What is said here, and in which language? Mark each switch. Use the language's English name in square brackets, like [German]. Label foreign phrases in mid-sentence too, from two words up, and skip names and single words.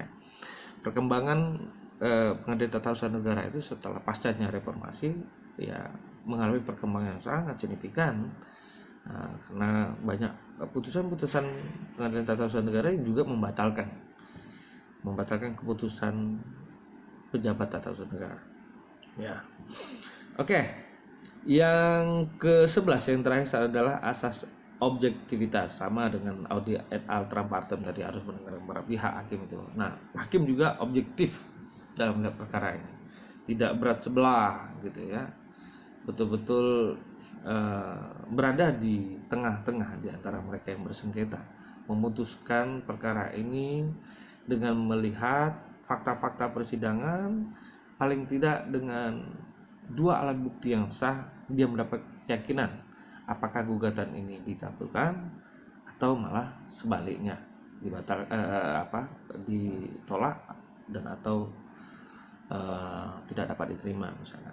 [Indonesian] Perkembangan pengadilan tata usaha negara itu setelah pascanya reformasi, ya, mengalami perkembangan yang sangat signifikan, karena banyak putusan-putusan pengadilan tata usaha negara yang juga membatalkan keputusan pejabat tata usaha negara, ya. Oke. Yang ke-11 yang terakhir adalah asas objektivitas, sama dengan [Latin] Audi et al. Trump partem [Indonesian] tadi, harus mendengarkan para pihak hakim itu. Nah, hakim juga objektif dalam melihat perkara ini, tidak berat sebelah gitu, ya, betul-betul berada di tengah-tengah di antara mereka yang bersengketa, memutuskan perkara ini dengan melihat fakta-fakta persidangan, paling tidak dengan dua alat bukti yang sah, dia mendapat keyakinan apakah gugatan ini dikabulkan atau malah sebaliknya ditolak dan atau tidak dapat diterima misalkan.